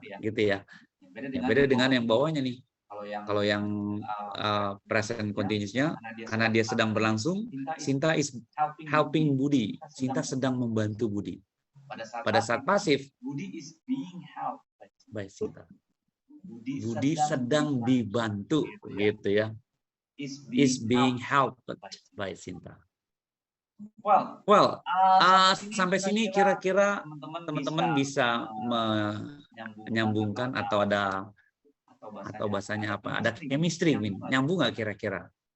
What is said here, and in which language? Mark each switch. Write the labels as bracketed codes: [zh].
[id] Gitu ya. Beda dengan yang bawahnya nih. Kalau yang present continuous-nya, karena dia sedang berlangsung, [en] Sinta is helping Budi. [id] Sinta sedang membantu Budi. Pada saat pasif, [en] Budi is being helped by Sinta. [id] Budi sedang dibantu, gitu ya. [en] Is being helped by Sinta. [id] Well, sampai sini kira-kira teman-teman bisa menyambungkan atau bahasanya apa? Ada chemistry, nyambung nggak kira-kira?